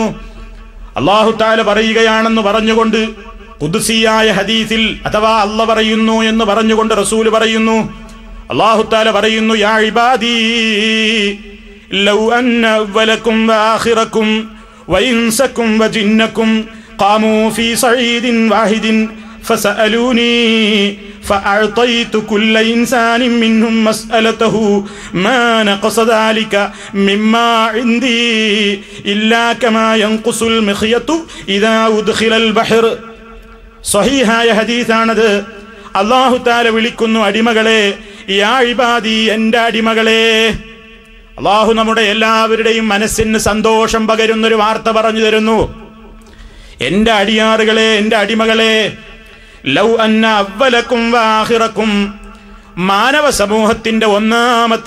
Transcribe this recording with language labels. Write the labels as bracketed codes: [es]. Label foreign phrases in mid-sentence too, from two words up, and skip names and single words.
[ml] അല്ലാഹു തആല പറയുകയാണെന്ന് പറഞ്ഞുകൊണ്ട് ഖുദ്സിയായ ഹദീസിൽ, അഥവാ അല്ല പറയുന്നു എന്ന് പറഞ്ഞുകൊണ്ട് റസൂല് പറയുന്നു. അല്ലാഹു തആല പറയുന്നു, [ar] يا عبادي لو أن أولكم وآخركم وإنسكم وجنكم قاموا في صعيد واحد فسألوني فأعطيت كل إنسان منهم مسألته ما نقص ذلك مما عندي إلا كما ينقص المخيط إذا أدخل البحر. [ml] സ്വഹീഹായ ഹദീസാണത്. അല്ലാഹു തആല വിളിക്കുന്നു, അടിമകളെ, [ar] يا عبادي, [ml] എൻ്റെ അടിമകളെ. അല്ലാഹു നമ്മുടെ എല്ലാവരുടെയും മനസ്സിന് സന്തോഷം പകരുന്നൊരു വാർത്ത പറഞ്ഞു തരുന്നു. എൻ്റെ അടിയാറുകളെ, എൻ്റെ അടിമകളെ, [ar] لو أن أولكم وآخركم, [ml] മാനവ സമൂഹത്തിന്റെ ഒന്നാമത്തെ